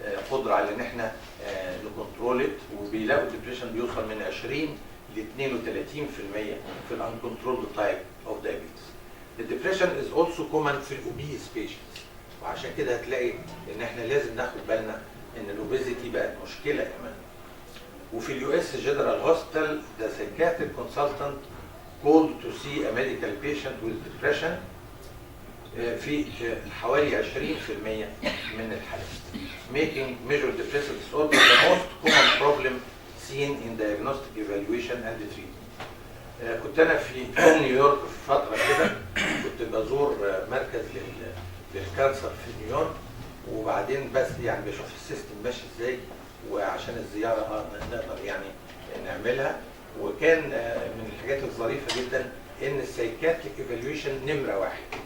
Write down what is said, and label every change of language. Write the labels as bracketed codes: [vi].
[ar] قدره على ان احنا نكنترول، وبيلاقوا الدبريشن بيوصل من 20 ل 32% في الانكنترول تايب اوف دايابيتس. [en] الدبريشن is also common [ar] في الاوبيز بيشنتس، وعشان كده هتلاقي ان احنا لازم ناخد بالنا ان الاوبيزيتي بقت مشكله كمان. [en] وفي اليو S general hospital the psychiatric consultant called to see a medical patient with depression [ar] في حوالي 20% من الحالات. [en] Making major depressive disorder the most common problem seen in diagnostic evaluation and treatment. [ar] كنت انا في نيويورك في فتره كده، كنت بزور مركز للكانسر في نيويورك، وبعدين بس يعني بشوف السيستم ماشي ازاي، وعشان الزياره نقدر يعني نعملها. وكان من الحاجات الظريفه جدا ان السايكاتريك ايفالويشن نمره واحد.